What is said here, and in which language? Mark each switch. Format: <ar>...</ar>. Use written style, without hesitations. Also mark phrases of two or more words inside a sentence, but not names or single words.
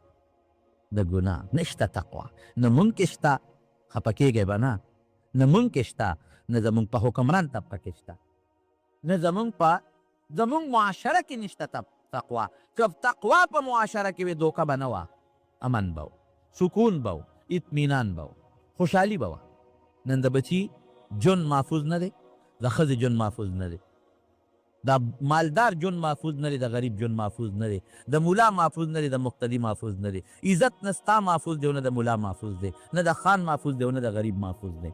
<ps>د ګناه نشته تقوا، نه مونږ کې شته، خفه کېږئ به نه، نه مونږ کې شته، نه زمونږ په حکمران طبقه کې شته، نه زمونږ معاشره کې نشته تقوا. که تقوا په معاشره کې وي دوکه به نه وه، امن به و، سکون به و، اطمینان به و، خوشحالي به وه. نن د بچي ژوند محفوظ نه دی، د ښځې ژوند محفوظ نه دی، د مالدار ژوند محفوظ نه دی، د غریب ژوند محفوظ نه دی، د مولا محفوظ نه دی، د مقتدي محفوظ نه دی. عزت نه ستا محفوظ دی او نه د مولا محفوظ دی، نه د خان محفوظ دی او نه د غریب محفوظ دی.</ps>